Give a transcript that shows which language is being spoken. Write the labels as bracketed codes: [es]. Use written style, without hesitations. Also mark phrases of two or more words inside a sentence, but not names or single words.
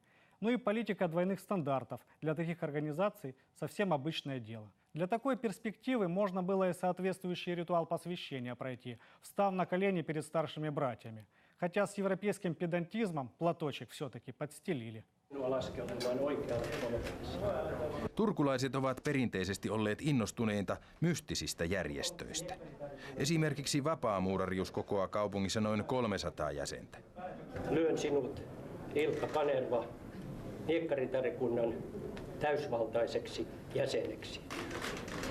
[ru] Ну и политика двойных стандартов для таких организаций совсем обычное дело. Для такой перспективы можно было и соответствующий ритуал посвящения пройти, встав на колени перед старшими братьями. Хотя с европейским педантизмом платочек все-таки подстелили. [fi] Turkulaiset ovat perinteisesti olleet innostuneita mystisistä järjestöistä. Esimerkiksi vapaamuurarius kokoaa kaupungissa noin 300 jäsentä. Lyön sinut, Ilkka Kanerva, Niekkaritärikunnan täysvaltaiseksi jäseneksi.